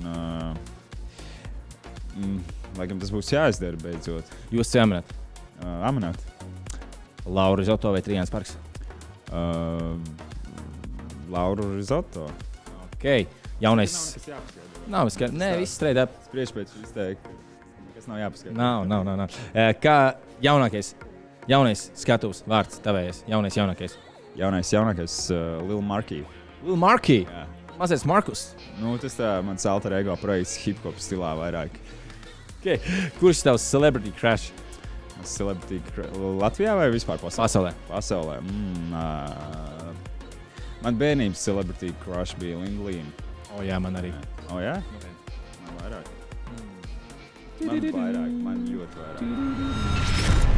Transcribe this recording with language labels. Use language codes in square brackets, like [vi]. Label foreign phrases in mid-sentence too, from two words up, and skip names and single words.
[lv] Laikam tas būs jāizdara beidzot. Jūs amanāt? Amanāt. Laura Risotto vai Trijāns Parks? Laura Risotto. Ok. Jaunais... Nav skaidrs. Nē, viss [en] straight up. [lv] Spriež pēc izteikti. Kas nav jāpaskatās. Nav. Kā jaunais skatuves vārds tavējais? Jaunākais. Jaunākais Lil Marky. Lil Marky? Jā. Mazais Markus? Nu, tas tā mans alter ego projekts hip-hop stilā vairāk. Okay. Kurš tavs [en] celebrity crush? [lv] Celebrity Latvijā vai vispār pasaulē? Pasaulē. Man bērnības [en] celebrity crush [lv] bija Linda Līna. Jā, man arī. Jā? Man vairāk. Man ļoti vairāk.